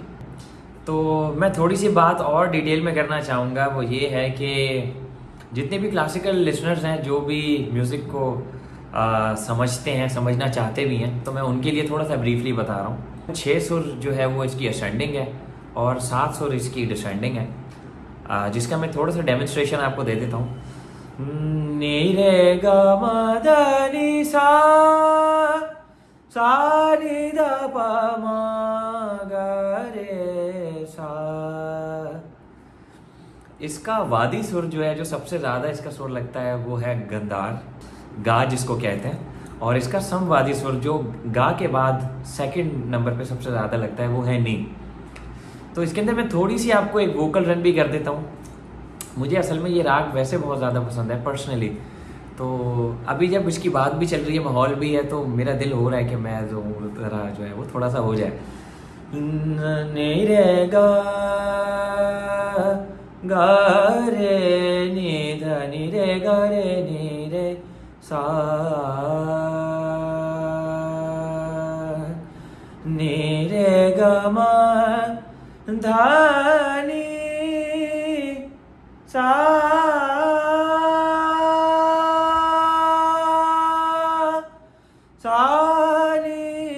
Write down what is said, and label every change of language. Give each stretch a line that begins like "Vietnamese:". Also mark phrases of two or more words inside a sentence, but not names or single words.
Hindi: तो मैं थोड़ी सी बात और डिटेल में करना चाहूँगा, वो ये है कि जितने भी
English: classical listeners
Hindi: हैं, जो भी म्यूज़िक को समझते हैं, समझना चाहते भी हैं, तो मैं उनके लिए थोड़ा सा ब्रीफली बता रहा हूँ। 6 सुर जो है वो इसकी असेंडिंग है और 7 सुर इसकी डिसेंडिंग है, जिसका मैं थोड़ा सा डेमोन्स्ट्रेशन आपको दे देता हूँ। नी रे ग म ध नि सा, सा नि ध प म ग रे सा। इसका वादी सुर जो है, जो सबसे ज़्यादा इसका सुर लगता है, वो है गंधार, गा जिसको कहते हैं। और इसका समवादी सुर जो गा के बाद
English: second number
Hindi: पे सबसे ज़्यादा लगता है, वो है नी। तो इसके अंदर मैं थोड़ी सी आपको एक
English: vocal run
Hindi: भी कर देता हूँ। मुझे असल में ये राग वैसे बहुत ज़्यादा पसंद है पर्सनली। तो अभी जब इसकी बात भी चल रही है, माहौल भी है, तो मेरा दिल हो रहा है कि मैं जो है वो थोड़ा सा हो जाए। नी रे गा, गा रे नी ध नी रे गा रे नी रे सा, नी रे ग म ध नि सा, सा नि